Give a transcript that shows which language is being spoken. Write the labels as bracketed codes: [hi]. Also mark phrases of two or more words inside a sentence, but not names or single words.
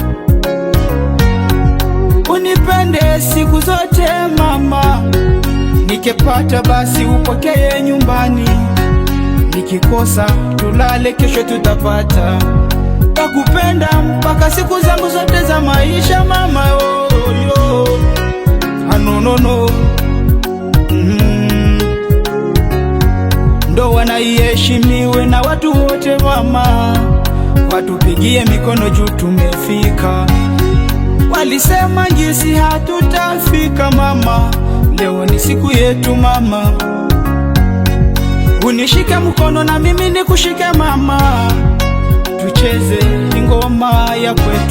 [sw] unipende siku zote mama, nikipata basi upokee nyumbani, nikikosa tulale kesho tutapata, takupenda mpaka siku zangu zote za maisha mama yo. [en] No no no. [sw] Ndoa na iheshimiwe na watu wote mama, watupigie mikono juu tumefika, walisema ngisi hatutafika mama, leo ni siku yetu mama, unishike mkono na mimi nikushike mama, tucheze ngoma ya kwetu,